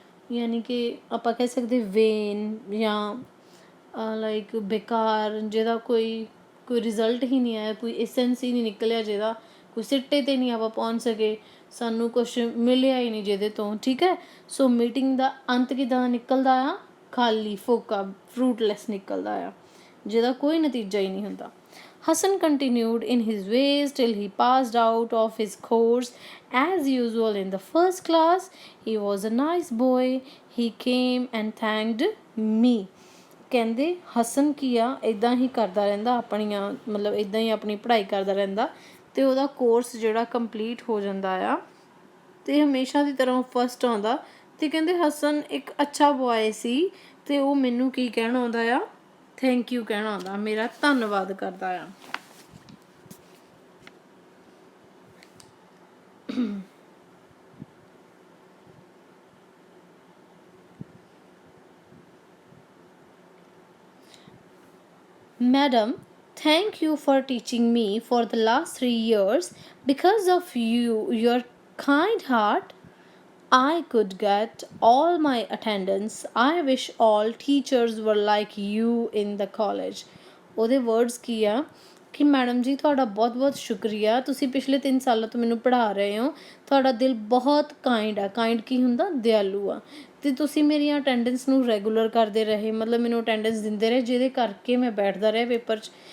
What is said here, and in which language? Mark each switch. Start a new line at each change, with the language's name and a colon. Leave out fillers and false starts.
Punjabi: ਯਾਨੀ ਕਿ ਆਪਾਂ ਕਹਿ ਸਕਦੇ ਵੇਨ ਜਾਂ ਲਾਈਕ ਬੇਕਾਰ, ਜਿਹਦਾ ਕੋਈ ਰਿਜ਼ਲਟ ਹੀ ਨਹੀਂ ਆਇਆ, ਕੋਈ ਐਸੈਂਸ ਹੀ ਨਹੀਂ ਨਿਕਲਿਆ, ਜਿਹਦਾ ਕੋਈ ਸਿੱਟੇ 'ਤੇ ਨਹੀਂ ਆਪਾਂ ਪਹੁੰਚ ਸਕੇ, ਸਾਨੂੰ ਕੁਛ ਮਿਲਿਆ ਹੀ ਨਹੀਂ ਜਿਹਦੇ ਤੋਂ, ਠੀਕ ਹੈ। ਸੋ ਮੀਟਿੰਗ ਦਾ ਅੰਤ ਕਿੱਦਾਂ ਨਿਕਲਦਾ ਆ? ਖਾਲੀ, ਫੋਕਾ, ਫਰੂਟਲੈਸ ਨਿਕਲਦਾ ਆ, ਜਿਹਦਾ ਕੋਈ ਨਤੀਜਾ ਹੀ ਨਹੀਂ ਹੁੰਦਾ।
English: Hassan continued in his ways till he passed out of his course as usual in the first class. He was a nice boy. He came and thanked me.
Punjabi: ਕਹਿੰਦੇ ਹਸਨ ਕੀ ਆ, ਇੱਦਾਂ ਹੀ ਕਰਦਾ ਰਹਿੰਦਾ ਆਪਣੀਆਂ, ਮਤਲਬ ਇੱਦਾਂ ਹੀ ਆਪਣੀ ਪੜ੍ਹਾਈ ਕਰਦਾ ਰਹਿੰਦਾ ਅਤੇ ਉਹਦਾ ਕੋਰਸ ਜਿਹੜਾ ਕੰਪਲੀਟ ਹੋ ਜਾਂਦਾ ਆ ਅਤੇ ਹਮੇਸ਼ਾ ਦੀ ਤਰ੍ਹਾਂ ਫਸਟ ਆਉਂਦਾ। ਅਤੇ ਕਹਿੰਦੇ ਹਸਨ ਇੱਕ ਅੱਛਾ ਬੋਆਏ ਸੀ ਅਤੇ ਉਹ ਮੈਨੂੰ ਕੀ ਕਹਿਣਾ ਆਉਂਦਾ ਆ? ਥੈਂਕ ਯੂ ਕਹਿਣਾ ਆਉਂਦਾ, ਮੇਰਾ ਧੰਨਵਾਦ ਕਰਦਾ ਆ।
English: Madam, thank you for teaching me for the last 3 years. Because of you, your kind heart, I could get all my attendance. I wish all teachers were like you in the college.
Punjabi: ਉਹਦੇ words ਕੀ ਆ ਕਿ madam ਜੀ ਤੁਹਾਡਾ ਬਹੁਤ ਬਹੁਤ ਸ਼ੁਕਰੀਆ, ਤੁਸੀਂ ਪਿਛਲੇ 3 ਸਾਲਾਂ ਤੋਂ ਮੈਨੂੰ ਪੜ੍ਹਾ ਰਹੇ ਹੋ, ਤੁਹਾਡਾ ਦਿਲ ਬਹੁਤ ਕਾਇੰਡ ਆ। ਕਾਇੰਡ ਕੀ ਹੁੰਦਾ? ਦਿਆਲੂ ਆ। ਅਤੇ ਤੁਸੀਂ ਮੇਰੀਆਂ ਅਟੈਂਡੈਂਸ ਨੂੰ ਰੈਗੂਲਰ ਕਰਦੇ ਰਹੇ, ਮਤਲਬ ਮੈਨੂੰ ਅਟੈਂਡੈਂਸ ਦਿੰਦੇ ਰਹੇ, ਜਿਹਦੇ ਕਰਕੇ ਮੈਂ ਬੈਠਦਾ ਰਿਹਾ ਪੇਪਰ 'ਚ।